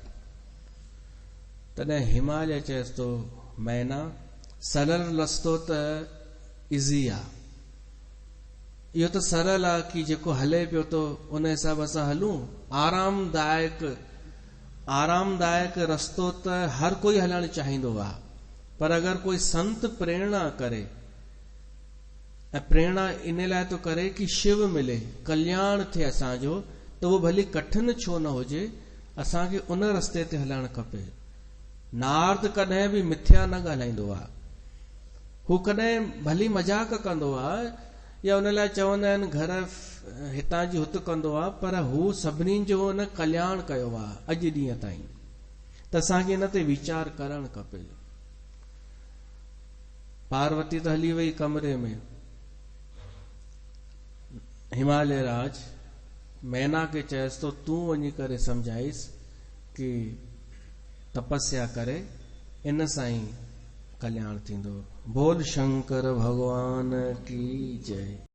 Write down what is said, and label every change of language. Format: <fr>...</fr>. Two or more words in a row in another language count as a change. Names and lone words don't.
<sd>तॾहिं हिमालय चएसि थो, मैना सरल रस्तो त इज़ी आहे, इहो त सरल आहे कि जेको हले पियो थो उन हिसाब सां हलूं। आरामदायक रस्तो त हर कोई हलणु चाहींदो आहे, पर अगरि कोई संत प्रेरणा करे, ऐं प्रेरणा इन लाइ थो करे कि शिव मिले, कल्याण थिए असांजो, त उहो भली कठिन छो न हुजे, असांखे उन रस्ते ते हलणु खपे। नारद कॾहिं बि मिथ्या न ॻाल्हाईंदो आहे, हू कॾहिं भली मजाक कंदो आहे, या उन लाइ चवंदा आहिनि घर हितां जी हुत कंदो आहे, पर हू सभिनी जो न कल्याण कयो आहे अॼु ॾींहं ताईं। त असांखे इन ते वीचार करणु खपे। पार्वती त हली वई कमरे में, हिमालय राज मैना खे चएसि तो, तूं वञी करे सम्झाइस कि तपस्या करे, इन सां ई कल्याण थींदो।</sd> <hi>बोल शंकर भगवान की जय।</hi>